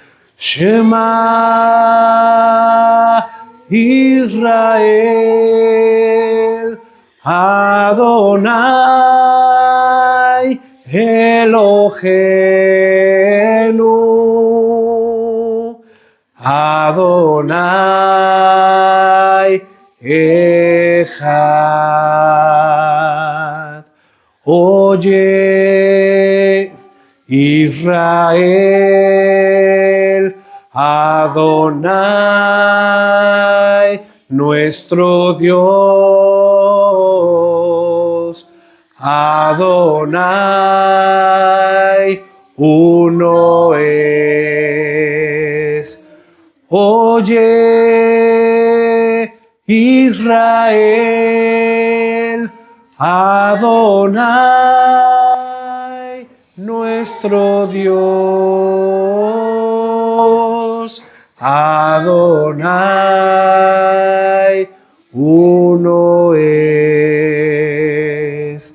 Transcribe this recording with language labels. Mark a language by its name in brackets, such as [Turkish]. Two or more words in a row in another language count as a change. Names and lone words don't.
[Hebrew] שמע ישראל, אדוני אלוהינו, אדוני אחד. [Spanish] Oye, Israel, Adonai, nuestro Dios, Adonai, uno es. Oye, Israel, Adonai, nuestro Dios, Adonai, uno es.